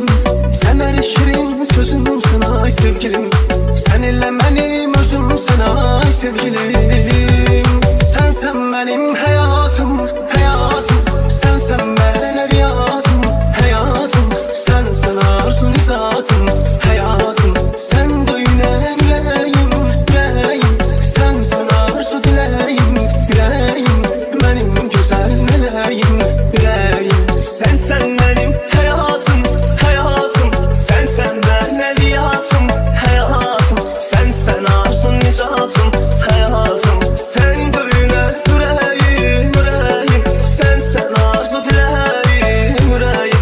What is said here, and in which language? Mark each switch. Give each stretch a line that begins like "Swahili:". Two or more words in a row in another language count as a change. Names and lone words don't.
Azerbaijani: Sen her şirin sözümsən ay sevgilim. Sen ilə mənim özümsən ay sevgilim.
Turkish: Sensen benim hayatım, hayatım.
Azerbaijani: Sensen mənəviyyatım, hayatım. Sensen arzum zatım, hayatım. Sen döyünən ürəyim, ürəyim. Sensen arzu diləyim, ürəyim. Mənim gözəl mələyim, ürəyim.
Turkish: Sensen benim hayatım, hayatım.
Azerbaijani: Sensen mənəviyyatım, hayatım. Sensen arzum zatım, hayatım. Sen döyünən ürəyim, ürəyim. Sensen arzu diləyim, ürəyim.